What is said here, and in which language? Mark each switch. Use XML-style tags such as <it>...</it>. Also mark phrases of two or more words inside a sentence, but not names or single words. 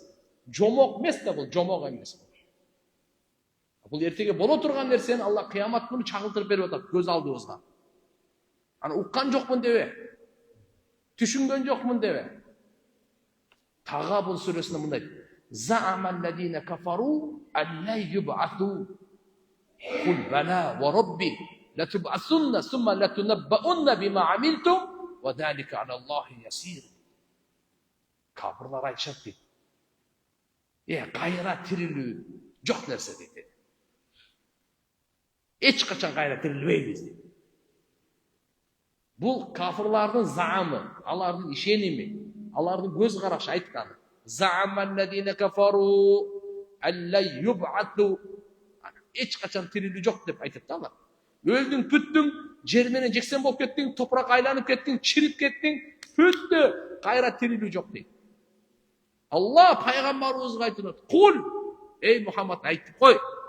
<ky>Жомок эмес да бул, жомок эмес. Бул эртеге боло турган нерсени Алла кыямат күнү чагылтырып берип атат көз алдыбызга. Аны уккан жокмун дебе. Түшүнгөн жокмун дебе. Тагабун сүрөсүндө мындай:</ky> <ar>زعم الذين كفروا أن لن يبعثوا. قل بلى وربي لتبعثن ثم لتنبؤن بما عملتم وذلك على الله يسير.</ar> <ky>Kafirlar aytышат дейт. Кайра тирилүү жок нерсе дейт. Эч качан кайра тирилбейбиз дейт. Бул кафирлардын заамы, алардын ишеними, алардын көз карашы айтканы.</ky> <ar>زعم الذين كفروا ألا يبعثوا.</ar> <ky>Эч качан тирилүү жок деп айтат да алар. Өлдүң, бүттүң, жер менен жексен болуп кеттиң, топурак айланып кеттиң, чирип кеттиң, бүттү, кайра тирилүү жок дейт. Алла пайгамбарыбызга айтат: "Кул, ey Muhammad айтып кой."</ky>